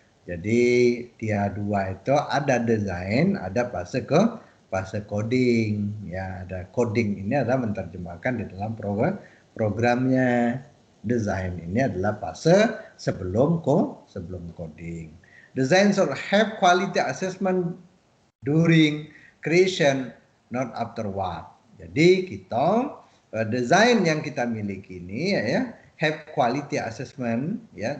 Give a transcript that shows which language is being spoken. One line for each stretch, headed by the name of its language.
Indonesian: Jadi dia dua itu ada desain, ada fase coding. Ya, ada coding ini adalah menerjemahkan di dalam programnya. Desain ini adalah fase sebelum coding.
English: Design should have quality assessment during creation, not afterward.
Indonesian: Jadi kita desain yang kita miliki ini ya
English: have quality assessment,
Indonesian: ya.